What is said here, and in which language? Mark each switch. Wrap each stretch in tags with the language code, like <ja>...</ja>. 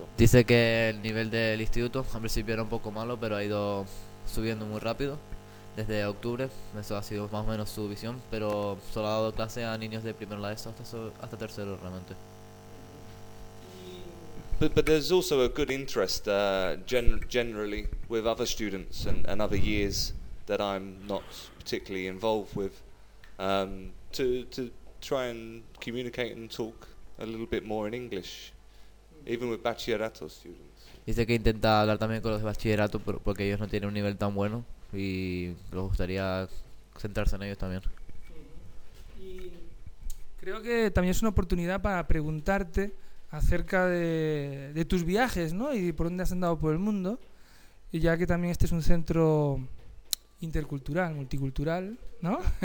<es>Dice que el nivel del instituto al principio era un poco malo, pero ha ido subiendo muy rápido desde octubre. Eso ha sido más o menos su visión, pero solo ha dado clase a niños de primero la ESO hasta tercero realmente.</es> <en>But there's also a good interest generally with other students and other years that I'm not particularly involved with, to try and communicate and talk a little bit more in English, even with bachillerato students.</en> <es>Dice que intenta hablar también con los de bachillerato porque ellos no tienen un nivel tan bueno y les gustaría centrarse en ellos también. Y creo que también es una oportunidad para preguntarte acerca de tus viajes, ¿no? Y por dónde has andado por el mundo, y ya que también este es un centro intercultural, multicultural, ¿no?</es>